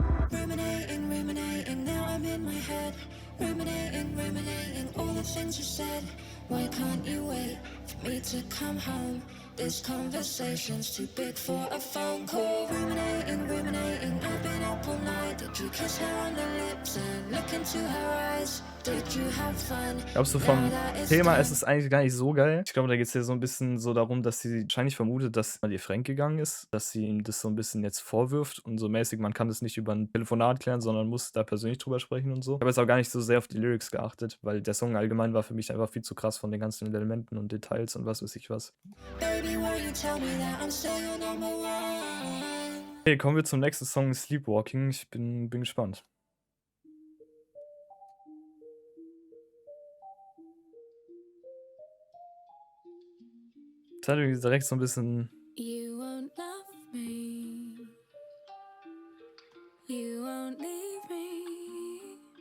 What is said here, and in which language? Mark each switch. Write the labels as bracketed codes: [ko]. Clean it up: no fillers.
[en] Ruminating, ruminating, now I'm in my head. Ruminating, ruminating, all the things you said. Why can't you wait for me to come home? This conversation's too big for a phone call. Ruminating, ruminating, I've been up all night. Did you kiss her on the lips and look into her eyes? Did you have fun? [de] Glaubst du, vom Thema ist es eigentlich gar nicht so geil? Ich glaube, da geht es ja so ein bisschen so darum, dass sie wahrscheinlich vermutet, dass mal ihr fremdgegangen ist, dass sie ihm das so ein bisschen jetzt vorwirft und so mäßig, man kann das nicht über ein Telefonat klären, sondern muss da persönlich drüber sprechen und so. Ich habe jetzt auch gar nicht so sehr auf die Lyrics geachtet, weil der Song allgemein war für mich einfach viel zu krass von den ganzen Elementen und Details und was weiß ich was. [en] Baby, won't you tell me that I'm still your number one? [de] Okay, kommen wir zum nächsten Song, Sleepwalking. Ich bin gespannt. Das hat irgendwie direkt so ein bisschen. [en] You won't love me. You won't leave me.